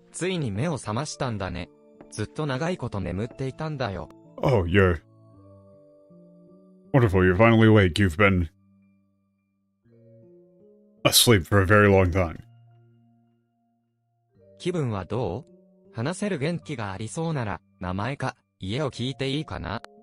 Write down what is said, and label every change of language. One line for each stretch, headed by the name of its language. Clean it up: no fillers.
Japanese: ついに目を覚ましたんだね。ずっと長いこと眠っていたんだよ。
English: Oh, you're... Wonderful, you're finally awake. You've been... asleep for a very long time.
Japanese: 気分はどう？話せる元気がありそうなら、名前か、家を聞いていいかな？